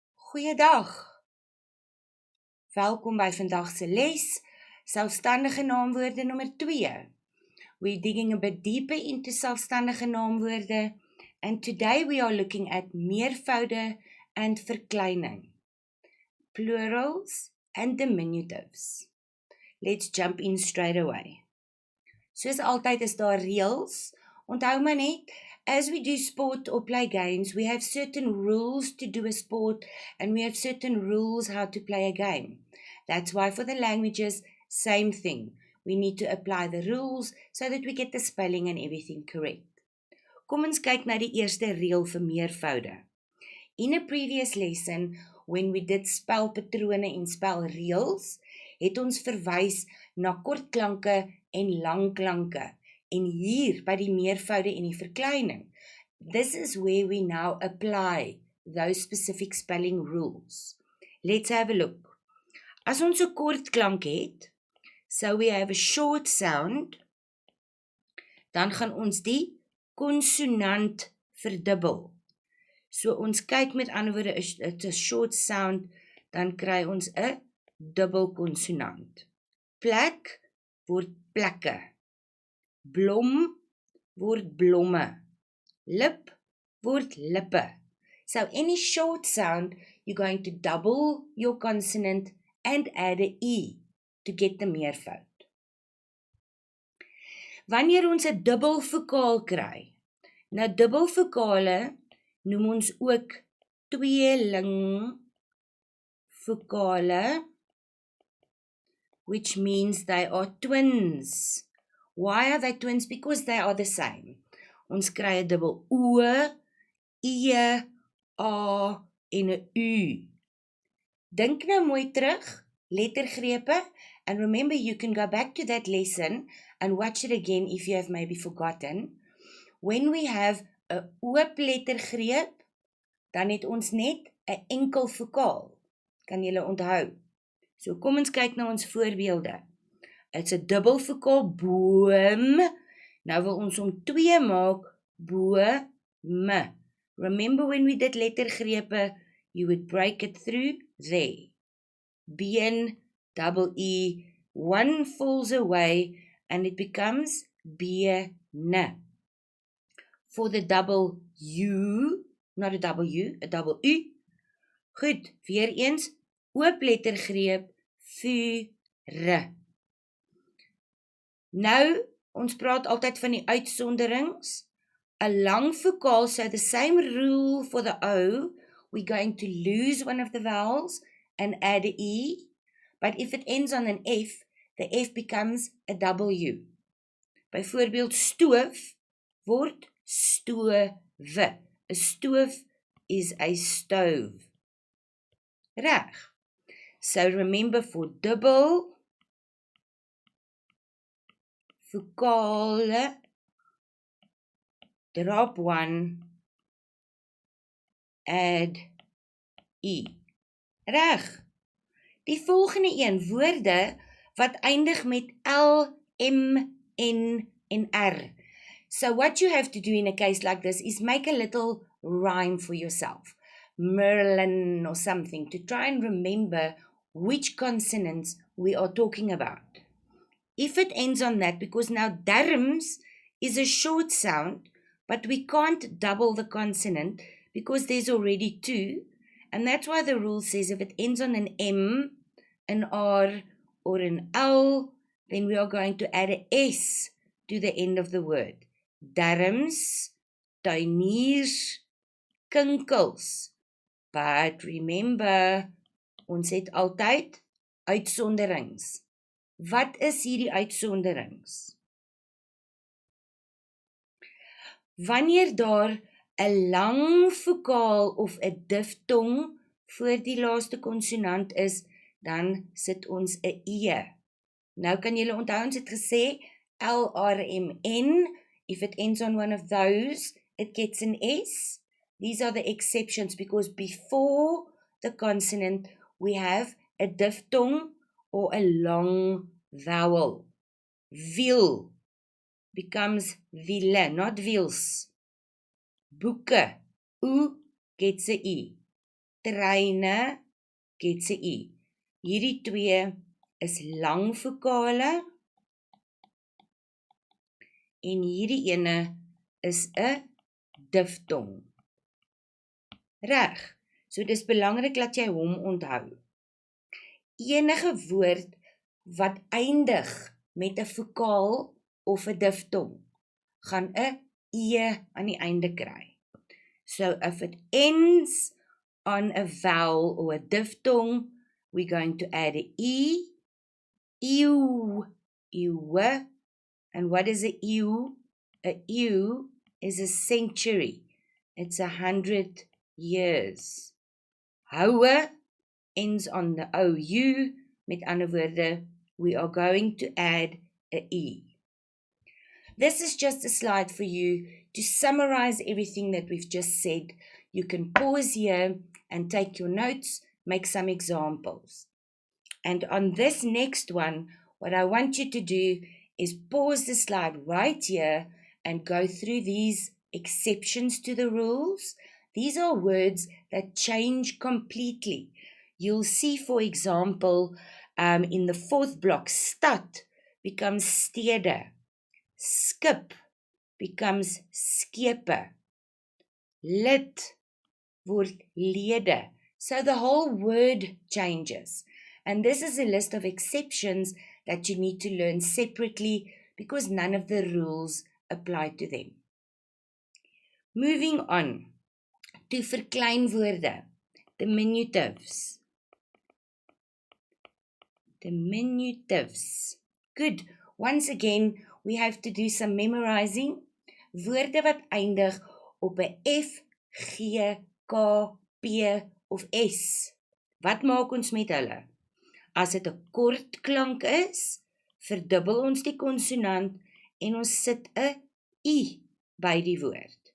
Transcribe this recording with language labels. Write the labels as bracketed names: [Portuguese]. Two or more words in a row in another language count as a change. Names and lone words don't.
[Afrikaans] Goeiedag. Welkom by vandag se les, selfstandige naamwoorde nommer 2. [English] We're digging a bit deeper into [Afrikaans] selfstandige naamwoorde, [English] and today we are looking at meervoude and verkleining, plurals and diminutives. Let's jump in straight away. [Afrikaans] Soos altyd is daar reëls. Onthou maar net, [English] as we do sport or play games, we have certain rules to do a sport and we have certain rules how to play a game. That's why for the languages, same thing. We need to apply the rules so that we get the spelling and everything correct. [Afrikaans] Kom ons kyk na die eerste reël vir meervoude. [English] In a previous lesson, when we did [Afrikaans] spelpatrone en spelreëls, het ons verwys na kortklanke en langklanke. En hier by die meervoude en die verkleining, [English] this is where we now apply those specific spelling rules. Let's have a look. [Afrikaans] As ons 'n kort klank het, [English] so we have a short sound, [Afrikaans] dan gaan ons die konsonant verdubbel. So ons kyk met ander woorde, [English] it's a short sound, [Afrikaans] dan kry ons 'n dubbel konsonant. Plek word plekke. Blom word blomme. Lip word lippe. [English] So any short sound, you're going to double your consonant and add a E to get the meervoud. [Afrikaans] Wanneer ons 'n dubbel vokaal kry, nou dubbel vokale noem ons ook tweeling vokale, [English] which means they are twins. Why are they twins? Because they are the same. [Afrikaans] Ons kry 'n dubbel O, E, A en 'n U. Dink nou mooi terug, lettergrepe, [English] and remember you can go back to that lesson and watch it again if you have maybe forgotten. When we have [Afrikaans] 'n oop lettergreep, dan het ons net 'n enkel vokaal. Kan julle onthou? So kom ons kyk na ons voorbeelde. It's 'n dubbel vokaal boom. Nou wil ons hom 2 maak, bome. [English] Remember when we did lettergrepe, you would break it through there. Been, double E, one falls away and it becomes bene. For the double U, not a double U, a double U. [Afrikaans] Goed, weer eens, oop lettergreep, vure. Nou, ons praat altyd van die uitsonderings. 'n lang vokaal, [English] so the same rule for the O, we're going to lose one of the vowels and add a E, but if it ends on an F, the F becomes a W. [Afrikaans] Byvoorbeeld stoof word stove. 'n Stoof [English] is a stove. Reg. So remember for [Afrikaans] dubbel vokale, [English] drop one, add E. [Afrikaans] Reg. Die volgende een, woorde wat eindig met L, M, N en R. [English] So what you have to do in a case like this is make a little rhyme for yourself. Merlin or something, to try and remember which consonants we are talking about. If it ends on that, because now darms is a short sound, but we can't double the consonant because there's already 2, and that's why the rule says if it ends on an M, an R, or an L, then we are going to add a S to the end of the word. [Afrikaans] Darms, tuiniers, kinkels. [English] But remember, [Afrikaans] ons het altyd uitsonderings. Wat is hierdie uitsonderings? Wanneer daar 'n lang vokaal of 'n diftong voor die laaste konsonant is, dan sit ons 'n E. Nou kan julle onthou ons het gesê L, R, M, N. [English] If it ends on one of those, it gets an S. These are the exceptions because before the consonant we have a diphthong or a long vowel. Wiel becomes wiele, not wiels. Boeke, U gets a E. treine, gets 'n U. [Afrikaans] Hierdie twee is lang vokale, en hierdie ene is 'n diftong. Reg, so dis belangrik dat jy hom onthou. Enige woord wat eindig met 'n vokaal of 'n diftong, gaan 'n E aan die einde kry. [English] So if it ends on a vowel or a diphthong, we're going to add an E, ew, ewe. And what is a ew? A ew is a century. It's 100 years. Houe ends on the OU. [Afrikaans] Met ander woorde, [English] we are going to add a E. This is just a slide for you to summarize everything that we've just said. You can pause here and take your notes, make some examples. And on this next one, what I want you to do is pause the slide right here and go through these exceptions to the rules. These are words that change completely. You'll see, for example, in the fourth block, stad becomes stede. Skip becomes skepe. [Afrikaans] Lid word lede. [English] So the whole word changes. And this is a list of exceptions that you need to learn separately because none of the rules apply to them. Moving on to verkleinwoorde, diminutives. Diminutives. Good. Once again, we have to do some memorizing. [Afrikaans] Woorde wat eindig op 'n F, G, K, P of S. Wat maak ons met hulle? As dit 'n kort klank is, verdubbel ons die konsonant en ons sit 'n I by die woord.